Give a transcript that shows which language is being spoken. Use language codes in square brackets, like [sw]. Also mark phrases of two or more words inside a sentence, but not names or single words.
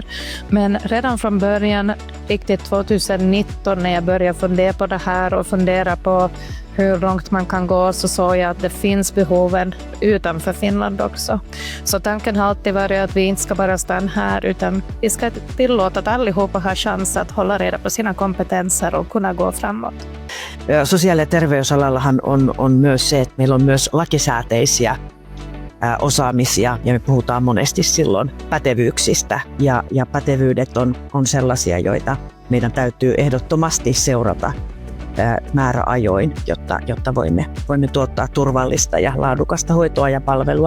[sv] Men redan från början, riktigt 2019 när jag började fundera på det här och fundera på hur långt man kan gå, så såg jag att det finns behoven utanför Finland också. Så tanken har alltid varit att vi inte ska bara stanna här, utan vi ska tillåta att allihopa har chans att hålla reda på sina kompetenser och kunna gå framåt. [fi] Sosiaali- ja terveysalallahan on myös se, että meillä on myös lakisääteisiä osaamisia, ja me puhutaan monesti silloin pätevyyksistä, ja pätevyydet on sellaisia, joita meidän täytyy ehdottomasti seurata määräajoin, jotta voimme tuottaa turvallista ja laadukasta hoitoa ja palvelua.